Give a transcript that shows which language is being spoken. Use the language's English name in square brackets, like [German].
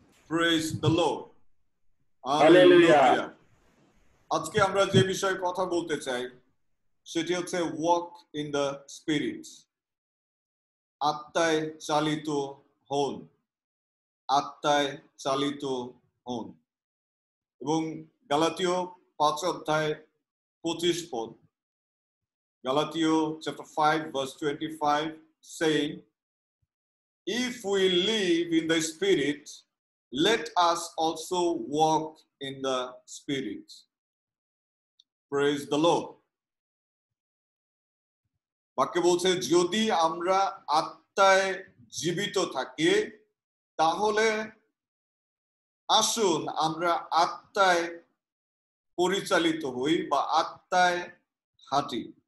[English] praise the Lord, [Bangla] hallelujah. আজকে আমরা যে বিষয়ে কথা বলতে চাই সেটি হচ্ছে [English] walk in the spirit, [Bangla] আত্মায় চালিত হন, আত্মায় চালিত হন। এবং গালাতীয় 5 অধ্যায় 25 পদ, [English] Galatio chapter 5 verse 25 saying, if we live in the spirit, let us also walk in the spirit. Praise the Lord. [Bangla] বাক্যে বলছে যদি আমরা আত্মায় জীবিত থাকি তাহলে আসুন আমরা আত্মায় পরিচালিত হই বা আত্মায় হাঁটি।